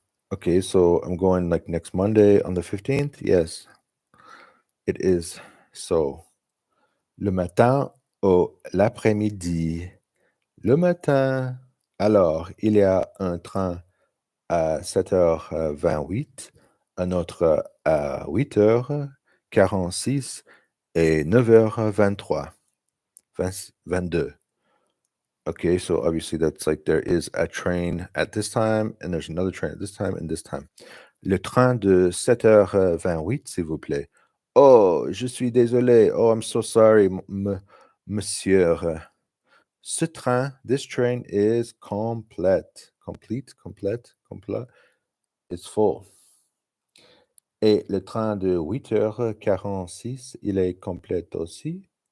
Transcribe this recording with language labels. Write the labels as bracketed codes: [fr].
[en] Okay, so I'm going like next Monday on the 15th? Yes, it is. [fr] So, le matin ou l'après-midi? Le matin. Alors, il y a un train à 7h28, un autre à 8h46 et 9h23. 22. [en] Okay, so obviously that's like there is a train at this time, and there's another train at this time and this time. [fr] Le train de 7h28, s'il vous plaît. Oh, je suis désolé. [en] Oh, I'm so sorry, monsieur. [fr] Ce train, [en] this train is complète. [fr] Complète. [en] It's full. [fr] Et le train de 8h46, il est complet aussi?